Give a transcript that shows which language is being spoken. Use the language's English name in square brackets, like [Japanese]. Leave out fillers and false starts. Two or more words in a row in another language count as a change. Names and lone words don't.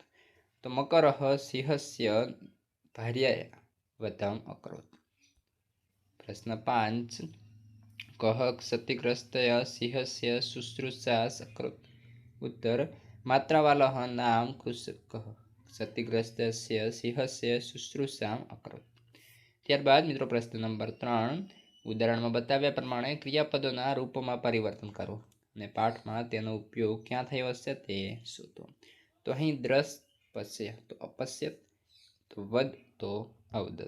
[Sanskrit] तो मकरः सिंहस्य भार्याया वधम् अकरोत्। प्रश्न 5, कः क्षतिग्रस्तया सिंहस्य शुश्रूषा अकरोत्? उत्तर, मात्रावालः नाम कृषकः क्षतिग्रस्तस्य सिंहस्य शुश्रूषाम् अकरोत्। [Gujarati] ત્યારબાદ મિત્રો પ્રશ્ન નંબર 3, ઉદાહરણમાં બતાવ્યા પ્રમાણે ક્રિયાપદોના રૂપોમાં પરિવર્તન કરો અને પાઠમાં તેનો ઉપયોગ ક્યાં થયો હશે તે શોધો। તો અહીં [Sanskrit] दृश पश्य [Gujarati] તો અપશ્યત, તો વદ તો અવદત।